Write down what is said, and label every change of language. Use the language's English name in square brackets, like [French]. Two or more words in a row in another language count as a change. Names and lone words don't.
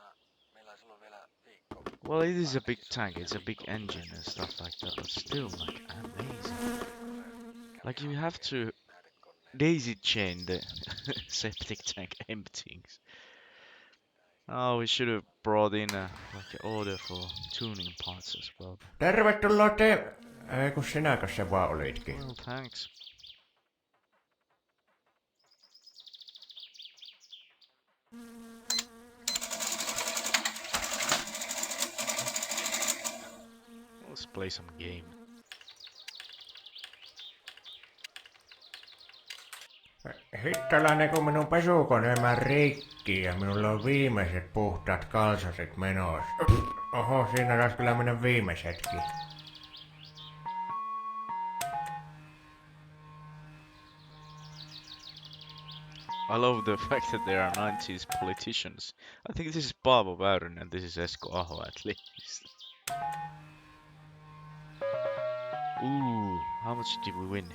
[English] Well, it is a big tank, it's a big engine and stuff like that, but still, like, amazing. Like, you have to daisy chain the septic tank emptyings. Oh, we should have brought in a like an order for tuning parts as well. [Finnish] Tervetuloa te... Kun sinäkös se vaan olitkin. [English] Well, thanks. Let's play some game. [Finnish] Hittalainen, kun minun pesukone meni rikki ja minulla on viimeiset puhtaat kalsaset menossa. Oho, siinä taisi kyllä mennä viimeisetkin. [English] I love the fact that there are 90s politicians. I think this is Paavo Väyrynen and this is Esko Aho at least. Ooh, how much did we win?